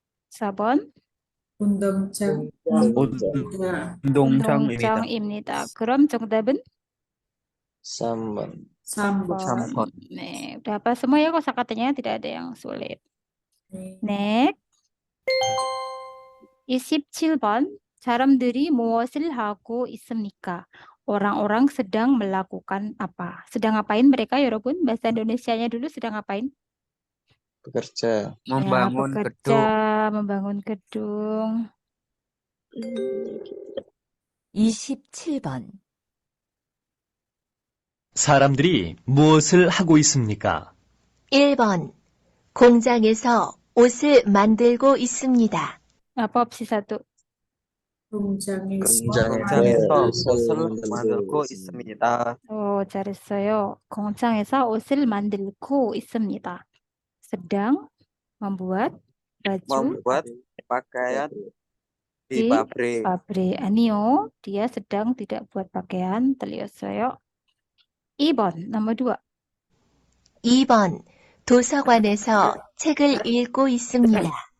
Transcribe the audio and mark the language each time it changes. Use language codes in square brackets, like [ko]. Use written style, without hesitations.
[ko] 4번? 운동장, 운동장입니다. 운동장입니다. 그럼 정답은? 3번. 3번. [id] 네, udah apa semua ya kosakatanya, tidak ada yang sulit. [ko] 네. [en] Next. [ko] 27번. 사람들이 무엇을 하고 있습니까? [id] Orang-orang sedang melakukan apa? Sedang ngapain mereka, 여러분? Bahasa Indonesianya dulu sedang ngapain? Bekerja. membangun Ya, bekerja, gedung. membangun gedung. [ko] 27번. 사람들이 무엇을 하고 있습니까? 1번. 공장에서 옷을 만들고 있습니다. [id] Apa opsi satu? [ko] 공장에서 옷을 만들고 있습니다. 잘했어요. 공장에서 옷을 만들고 있습니다. [id] sedang membuat baju membuat pakaian di di pabrik. pabrik. Anio, dia sedang tidak buat pakaian. Terlihat 2번, nomor 2. [ko] 2번. 도서관에서 책을 읽고 있습니다.